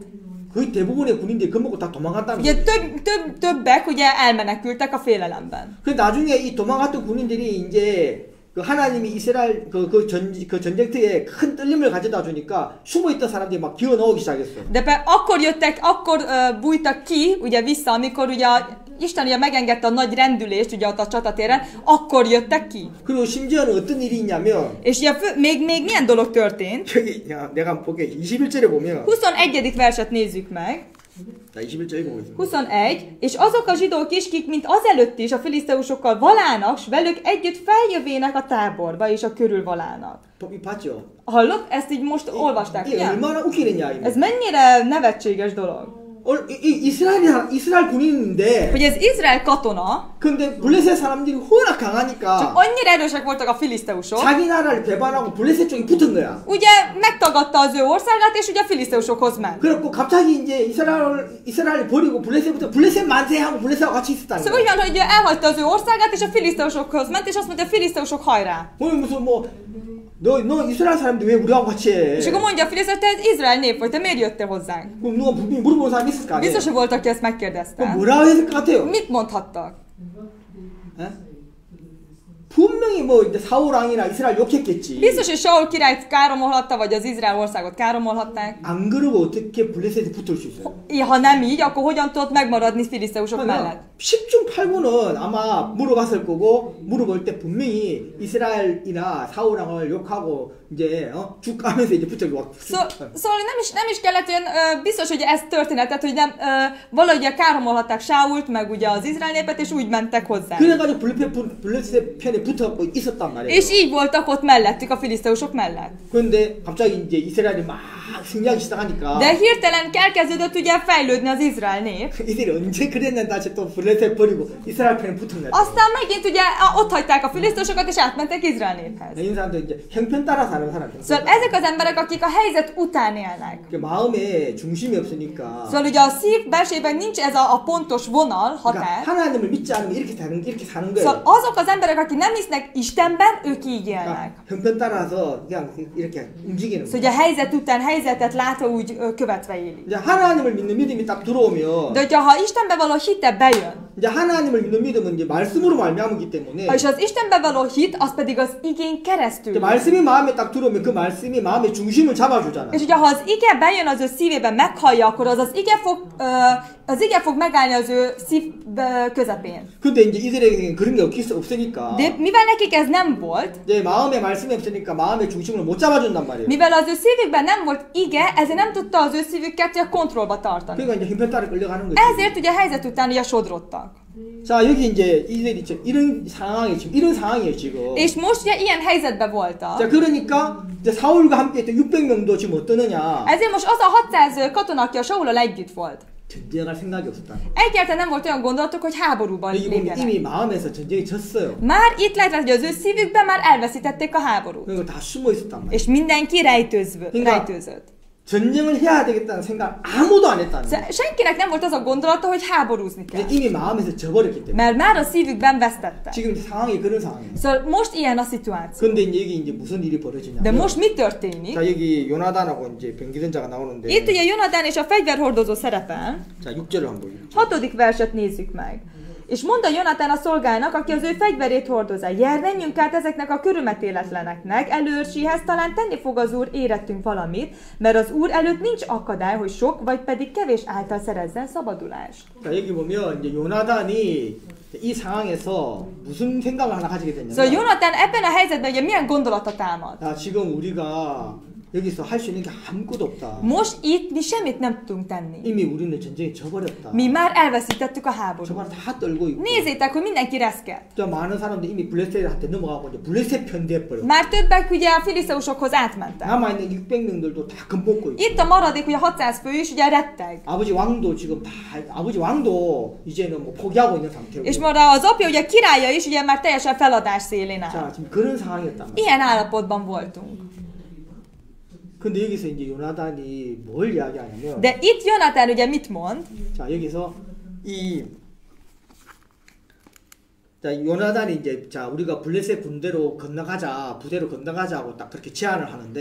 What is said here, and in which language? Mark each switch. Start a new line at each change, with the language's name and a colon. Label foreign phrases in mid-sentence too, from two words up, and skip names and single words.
Korean: 거의 대부분의 군인들이 겁먹고 다 도망갔다는
Hungarian: Ugye
Korean: 거예요.
Hungarian: többek ugye elmenekültek a félelemben.
Korean: 그 나중에 이 도망갔던 군인들이 이제 그 하나님이 이스라엘 그 전쟁터에 큰 떨림을 가져다 주니까 숨어있던 사람들이 막 기어 나오기 시작했어요.
Hungarian: De akkor bújtak ki, ugye vissza, amikor ugye Isten ugye megengedte a nagy rendülést, ugye ott a csatatéren, akkor jöttek ki.
Korean: 그리고 심지어는 어떤 일이 있냐면
Hungarian: És ugye még milyen dolog történt?
Korean: 여기 야, 내가 한번 볼게. 21절에 보면
Hungarian: 21. verset nézzük meg.
Korean: 자, 21절 읽어보겠습니다.
Hungarian: 21. És azok a zsidók is, kik mint azelőtt is a filiszteusokkal valának, s velük együtt feljövének a táborba, és a körül valának.
Korean: 봤죠?
Hungarian: Hallott? Ezt így most olvasták,
Korean: 이게
Hungarian: ugye?
Korean: 얼마나 웃기는 이야기입니까?
Hungarian: Ez mennyire nevetséges dolog.
Korean: 이스라엘 군인인데
Hungarian: Hogy ez Izrael katona,
Korean: 근데 블레셋 사람들이 워낙
Hungarian: csak
Korean: 강하니까
Hungarian: annyira erősek voltak a filiszteusok,
Korean: 자기 나라를 배반하고 블레셋 쪽에 붙은 거야.
Hungarian: ugye megtagadta az ő országát, és ugye a filiszteusokhoz ment.
Korean: 그래갖고 갑자기 이제 이스라엘 버리고 블레셋 만세하고 블레셋하고 같이 있었다는
Hungarian: Szóval úgy
Korean: 거야.
Hungarian: van, hogy elhagyta az ő országát, és a filiszteusokhoz ment, és azt mondta, filiszteusok hajrá.
Korean: 무슨 너 이스라엘 사람들 왜 우리하고 같이 해?
Hungarian: És akkor mondja a filiszteus, te Izrael nép vagy, te miért jöttél hozzánk?
Korean: 그럼 누가 분명히 물어보는 사람이 있을 거 아니에요?
Hungarian: Biztos, hogy volt, aki ezt
Korean: 그럼
Hungarian: megkérdezte.
Korean: 뭐라고 했을 것 같아요?
Hungarian: Mit mondhattak?
Korean: 에? 분명히 뭐 이제 사울왕이나 이스라엘 욕했겠지.
Hungarian: Biztos, hogy Saul királyt káromolhatta, vagy az Izrael országot káromolhatták.
Korean: 안 그러고 어떻게 블레셋에 붙을 수 있어요?
Hungarian: Ha nem így, akkor hogyan tudott megmaradni filiszteusok mellett?
Korean: 10중 8구는 아마 물어봤을 거고 물어볼 때 분명히 이스라엘이나 사울왕을 욕하고 이제 죽 가면서 이제 붙잡고 와.
Hungarian: Szóval nem is kellett olyan, biztos, hogy ez történetet, hogy nem, valahogy káromolhatták Sault, meg ugye az Izrael népet, és úgy mentek hozzá.
Korean: 그래가지고 블레셋 편에 붙어갖고 있었단 말이에요.
Hungarian: És így voltak ott mellettük, a filiszteusok mellett.
Korean: 그런데 갑자기 이제 이스라엘이 막 승리하기 시작하니까
Hungarian: De hirtelen elkezdődött ugye fejlődni az Izrael nép.
Korean: 이들이 언제 그랬는데 다시 또 블레셋 버리고 이스라엘 편에 붙었네.
Hungarian: Aztán megint ugye ott hagyták a filiszteusokat, és átmentek Izrael néphez.
Korean: 이 사람들 이제 형편 따라 사는 사람들.
Hungarian: Szóval ezek az emberek, akik a helyzet után élnek.
Korean: 마음에 중심이 없으니까.
Hungarian: Szóval ugye a szív belsejében nincs ez a pontos vonal, határ.
Korean: 하나님을 믿지 않으면 이렇게 사는 거예요.
Hungarian: Szóval azok az emberek, akik nem hisznek Istenben, ők így élnek.
Korean: 형편 따라서 그냥 이렇게 움직이는
Hungarian: Szóval ugye a helyzet után helyzetet látva úgy követve élik.
Korean: 이제 하나님을 믿는 믿음이 딱 들어오면
Hungarian: De hogyha Istenbe való hite bejön,
Korean: 이제 하나님을 믿는 믿음은 이제 말씀으로 말미암기 때문에
Hungarian: és az Istenbe való hit, az pedig az igén keresztül.
Korean: 이제 말씀이 마음에 딱 들어오면 그 말씀이 마음의 중심을 잡아주잖아.
Hungarian: És ugye ha az ige bejön az ő szívében, meghallja, akkor az ige fog megállni az ő szív közepén.
Korean: 근데 이제 이들에게는 그런 게 없으니까.
Hungarian: De mivel nekik ez nem volt,
Korean: 이제 마음에 말씀이 없으니까 마음의 중심을 못 잡아준단 말이에요.
Hungarian: mivel az ő szívükben nem volt ige, ezért nem tudta az ő szívüket a kontrollba tartani.
Korean: 그러니까 이제 형편 따라 끌려가는 거지.
Hungarian: Ezért ugye a helyzet után ugye sodrodtak.
Korean: 자 여기 이제 이들이 이런 상황이에요 지금.
Hungarian: És most ugye ilyen helyzetben voltak.
Korean: 자 그러니까 이제 사울과 함께 했던 600명도 지금 어떠느냐?
Hungarian: Ezért most az a 600 katona, aki a Saullal együtt volt.
Korean: 전쟁할 생각이 없었다.
Hungarian: Egyáltalán nem volt olyan gondolatuk, hogy háborúban
Korean: 여기 보면
Hungarian: lépjenek.
Korean: 이미 마음에서 전쟁이 졌어요.
Hungarian: Már itt lehet, hogy az ő szívükben már elveszítették a háborút.
Korean: 그리고 다 숨어 있었단 말이에요.
Hungarian: És mindenki rejtőzött.
Korean: 전쟁을 해야 되겠다는 생각 아무도 안 했다는 거예요.
Hungarian: Senkinek nem volt az a gondolata, hogy háborúzni kell.
Korean: 이미 마음에서 져버렸기 때문에.
Hungarian: Mert már a szívükben vesztettek.
Korean: 지금 이제 상황이 그런 상황이에요.
Hungarian: Szóval most ilyen a szituáció.
Korean: 근데 이제 여기 이제 무슨 일이 벌어지냐면.
Hungarian: De most mi történik?
Korean: 자 여기 요나단하고 이제 병기전자가 나오는데.
Hungarian: Itt ugye Jonatán és a fegyverhordozó szerepel.
Korean: 자 6절을 한번 보죠.
Hungarian: 6. verset nézzük meg. És mondta Jonatán a szolgának, aki az ő fegyverét hordozza, jár, menjünk át ezeknek a körülmetéletleneknek, előrsihez talán tenni fog az úr, érettünk valamit, mert az úr előtt nincs akadály, hogy sok vagy pedig kevés által szerezzen szabadulást.
Korean: 자 여기 보면 이제 요나단이 이 상황에서 무슨 생각을 하나 가지게 됐냐면.
Hungarian: Szóval Jonatán ebben a helyzetben ugye milyen gondolata támad?
Korean: 자 지금 우리가 여기서 할 수 있는 게 아무것도 없다.
Hungarian: Most itt mi semmit nem tudunk tenni.
Korean: 이미 우리는 전쟁에 져버렸다.
Hungarian: Mi már elveszítettük a háborút.
Korean: 저걸 다 떨고 있고.
Hungarian: Nézzétek, hogy mindenki reszket.
Korean: 또 많은 사람들이 이미 블레셋한테 넘어가고 이제 블레셋 편대해 버려.
Hungarian: Már többek ugye a filiszteusokhoz átmentek.
Korean: 남아 있는 600명들도 다 겁먹고 있고.
Hungarian: Itt a maradék ugye 600 fő is ugye retteg.
Korean: 아버지 왕도 지금 다 아버지 왕도 이제는 뭐 포기하고 있는 상태고.
Hungarian: És már az apja ugye királya is ugye már teljesen feladás szélén áll.
Korean: 자 지금 그런 상황이었단 말이야.
Hungarian: Ilyen állapotban voltunk.
Korean: 근데 여기서 이제 요나단이 뭘 이야기하냐면.
Hungarian: De itt Jonatán ugye mit mond?
Korean: 자 여기서 자 요나단이 이제 자 우리가 블레셋 부대로 건너가자고 딱 그렇게 제안을 하는데.